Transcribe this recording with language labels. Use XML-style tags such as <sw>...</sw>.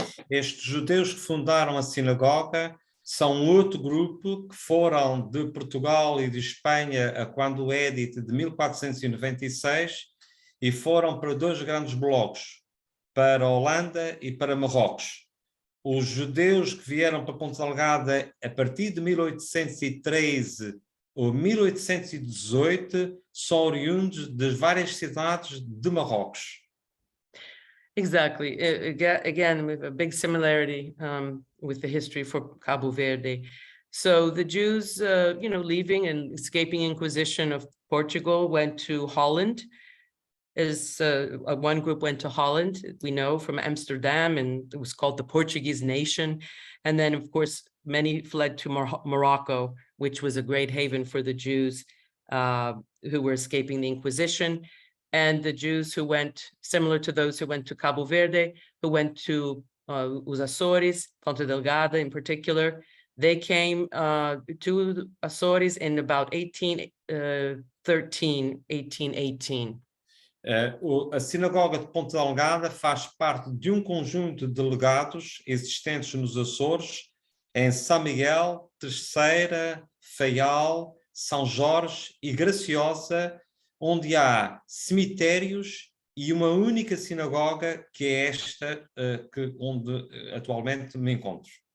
<pt>Estes judeus que fundaram a sinagoga são outro grupo que foram de Portugal e de Espanha a quando o Edito de 1496 e foram para dois grandes blocos, para a Holanda e para Marrocos. Os judeus que vieram para Ponta Delgada a partir de 1813 ou 1818 são oriundos das várias cidades de Marrocos.</pt> <en>Exactly. Again, with a big similarity with the history for Cabo Verde. So the Jews, leaving and escaping Inquisition of Portugal went to Holland. One group went to Holland, we know, from Amsterdam, and it was called the Portuguese nation. And then, of course, many fled to Morocco, which was a great haven for the Jews who were escaping the Inquisition. And the Jews who went, similar to those who went to Cabo Verde, who went to os Azores, Ponta Delgada in particular, they came to Azores in about 1818.</en> <pt>A sinagoga de Ponta Delgada faz parte de conjunto de legados existentes nos Açores, em São Miguel, Terceira, Faial, São Jorge e Graciosa, onde há cemitérios e uma única sinagoga, que é esta onde atualmente me encontro.</pt>